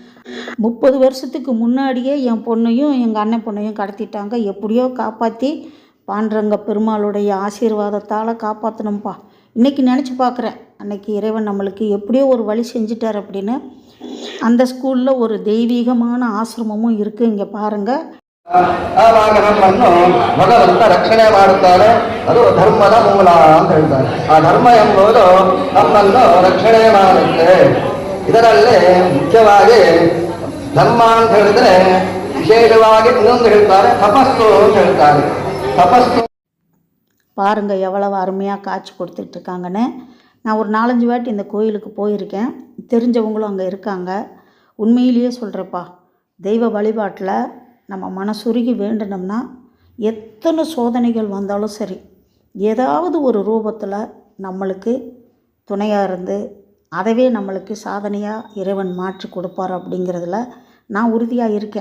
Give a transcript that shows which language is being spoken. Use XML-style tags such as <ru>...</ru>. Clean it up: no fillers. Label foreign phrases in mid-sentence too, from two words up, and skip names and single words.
<ta>30 வருஷத்துக்கு முன்னாடியே என் பொண்ணையும் எங்கள் அண்ணன் பொண்ணையும் கடத்திட்டாங்க. எப்படியோ காப்பாற்றி பாண்டரங்க பெருமாளுடைய ஆசீர்வாதத்தால் காப்பாற்றணும்ப்பா. இன்றைக்கி நினச்சி பார்க்குறேன், அன்றைக்கி இறைவன் நம்மளுக்கு எப்படியோ ஒரு வழி செஞ்சிட்டார் அப்படின்னு. அந்த ஸ்கூலில் ஒரு தெய்வீகமான ஆசிரமமும் இருக்குது. இங்கே பாருங்கள்.</ta> <kn>ಆವಾಗ ನಮ್ಮನ್ನು ಭಗವಂತ ರಕ್ಷಣೆ ಮಾಡುತ್ತಾರೆ. ಅದು ಧರ್ಮದ ಮೂಲ ಅಂತ ಹೇಳ್ತಾರೆ. ಆ ಧರ್ಮ ಎಂಬುದು ನಮ್ಮನ್ನು ರಕ್ಷಣೆ ಮಾಡುತ್ತೆ. ಇದರಲ್ಲಿ ಮುಖ್ಯವಾಗಿ ಧರ್ಮ ಅಂತ ಹೇಳಿದ್ರೆ ವಿಶೇಷವಾಗಿ ಇನ್ನೊಂದು ಹೇಳ್ತಾರೆ, ತಪಸ್ಸು ಅಂತ ಹೇಳ್ತಾರೆ. ತಪಸ್ಸು</kn> <ta>பாருங்க எவ்வளவு அருமையாக காட்சி கொடுத்துட்ருக்காங்கன்னு. நான் ஒரு 4-5 வாட்டி இந்த கோயிலுக்கு போயிருக்கேன். தெரிஞ்சவங்களும் அங்கே இருக்காங்க. உண்மையிலேயே சொல்கிறப்பா, தெய்வ வழிபாட்டில் நம்ம மனசுருகி வேண்டணும்னா எத்தனை சோதனைகள் வந்தாலும் சரி, ஏதாவது ஒரு ரூபத்தில் நம்மளுக்கு துணையாக இருந்து அதவே நம்மளுக்கு சாதனையாக இறைவன் மாற்றி கொடுப்பார் அப்படிங்கிறதுல நான் உறுதியாக இருக்கேன்.</ta>